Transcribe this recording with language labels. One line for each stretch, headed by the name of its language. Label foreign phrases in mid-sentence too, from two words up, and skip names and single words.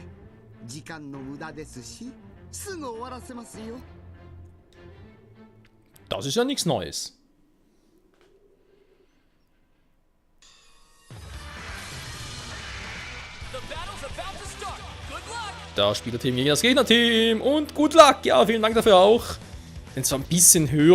Japanese: 時間の無駄ですし、すぐ終わらせますよ。
German: Das ist ja nichts Neues. Da spielt der Team gegen das Gegnerteam und
English: good luck.
German: Ja, vielen Dank dafür auch. Sind zwar ein bisschen höher.